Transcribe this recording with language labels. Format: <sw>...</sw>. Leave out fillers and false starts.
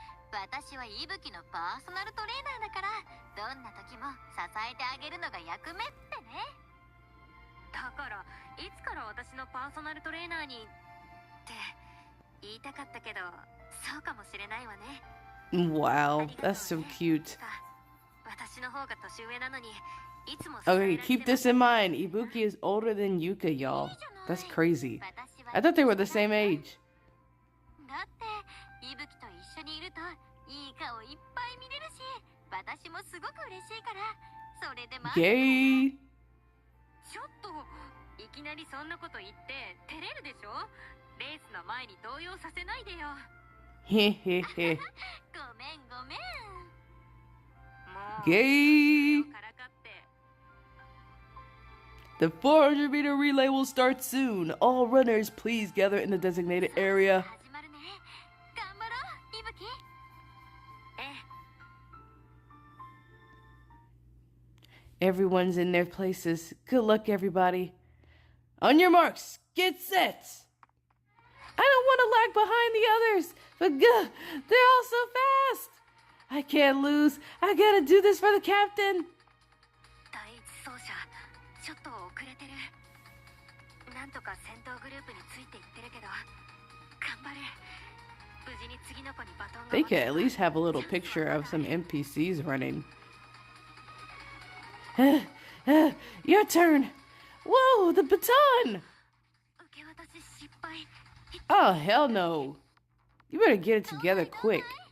<ja>私は伊吹のパーソナルトレーナーだから、どんな時も支えてあげるのが役目ってね。だからいつから私のパーソナルトレーナーにって言いたかったけど、そうかもしれないわね。</ja> <en>Wow, that's so cute.</en> <ja>私の方が年上なのに、いつも</ja> <en>Okay, keep this in mind. Ibuki is older than Yuka, y'all. That's crazy. I thought they were the same age.</en> <ja>だって伊吹と一緒にいるといい顔いっぱい見れるし、私もすごく嬉しいから、それでま。</ja> <en>Gay.</en> <ja>ちょっといきなりそんなこと言って照れるでしょ。レースの前に動揺させないでよ。 Hehehe. ごめんごめん。もう</ja> <en>Gay.</en> <ja>からかって。</ja> <en>The 400-meter relay will start soon. All runners, please gather in the designated area.</en> <ja>始まるね。頑張ろう、伊吹。ええ。</ja> <en>Everyone's in their places. Good luck, everybody. On your marks, get set. I don't want to lag behind the others, but they're all so fast. I can't lose. I gotta do this for the captain.</en> <ja>第一走者、ちょっと遅れてる。なんとか戦闘グループについていってるけど、頑張れ。無事に次の子にバトンが。</ja> <en>They could at least have a little picture of some NPCs running. Your turn. Whoa, the baton.</en> <ja>受け渡し失敗。</ja> <en>Oh, hell no. You better get it together quick.</en>